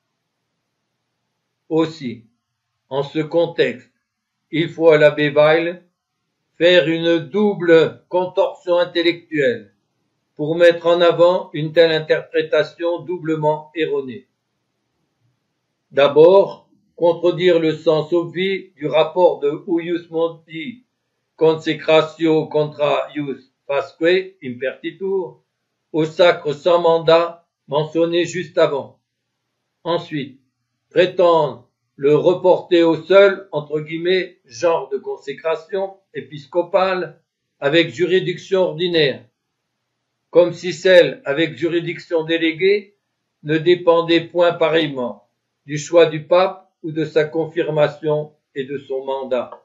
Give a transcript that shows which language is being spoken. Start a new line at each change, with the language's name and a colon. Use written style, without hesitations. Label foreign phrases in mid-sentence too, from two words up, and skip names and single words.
French: Aussi, en ce contexte, il faut à l'abbé Weil faire une double contorsion intellectuelle pour mettre en avant une telle interprétation doublement erronée. D'abord, contredire le sens obvi du rapport de
Latin: Uius modi consecratio contra ius fasque impertitur
French: au sacre sans mandat mentionné juste avant. Ensuite, prétendre le reporter au seul, entre guillemets, genre de consécration épiscopale avec juridiction ordinaire, comme si celle avec juridiction déléguée ne dépendait point pareillement du choix du pape ou de sa confirmation et de son mandat.